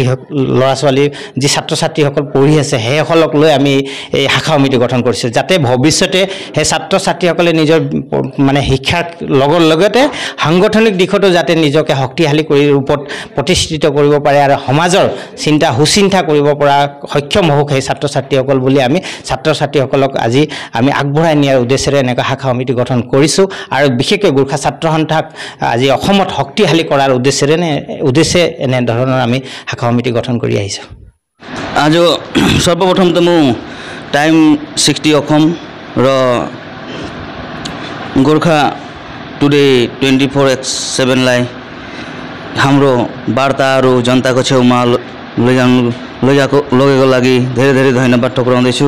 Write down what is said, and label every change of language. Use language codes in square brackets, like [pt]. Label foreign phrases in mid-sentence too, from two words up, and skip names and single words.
[as] ল'ৰা ছোৱালী, যি ছাত্ৰ ছাত্ৰীসকল পঢ়ি আছে, সেইসকলক লৈ আমি এই শাখা সমিতি গঠন কৰিছোঁ, যাতে ভৱিষ্যতে সেই ছাত্ৰ ছাত্ৰীসকলে নিজৰ শিক্ষাৰ লগতে সাংগঠনিক দিশতো যাতে নিজকে শক্তিশালী কৰি ৰূপত প্ৰতিষ্ঠিত কৰিব পাৰে আৰু সমাজৰ সুচিন্তা কৰিব পৰা সক্ষম হওক সেই ছাত্ৰ ছাত্ৰীসকল বুলি আমি ছাত্ৰ ছাত্ৰীসকলক আজি আমি আগবঢ়াই নিয়াৰ উদ্দেশ্যেৰে এনেকুৱা শাখা সমিতি গঠন কৰিছোঁ। আৰু বিশেষকৈ গোৰ্খা ছাত্ৰ সন্থাক আজি অসমত শক্তিশালী কৰাৰ উদ্দেশ্যে এনেধৰণৰ আমি শাখা সমিতি গঠন কৰি আহিছোঁ। [ne] आज सर्वप्रथम त म टाइम 60 अखम र गोर्खा टुडे 24/7 लाई हाम्रो वार्ताहरू जनताको छेउमा लगेको लागि धेरै धेरै धन्यवाद टक्राउँदैछु।